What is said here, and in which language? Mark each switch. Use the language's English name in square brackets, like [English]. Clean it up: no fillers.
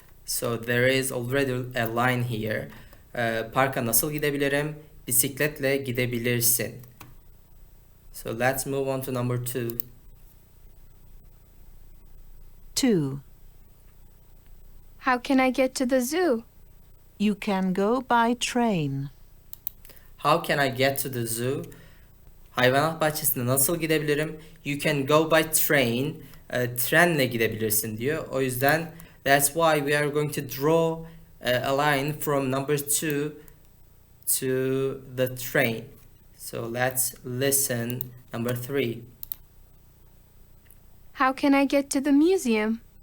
[English] So there is already a line here. [Turkish] Parka nasıl gidebilirim? Bisikletle gidebilirsin. [English] So let's move on to number 2. 2. How can I get to the zoo? You can go by train. How can I get to the zoo? [Turkish] Hayvanat bahçesine nasıl gidebilirim? [English] You can go by train. [Turkish] Trenle gidebilirsin diyor. O yüzden [English] that's why we are going to draw a line from number 2 to the train. So let's listen number 3. How can I get to the museum?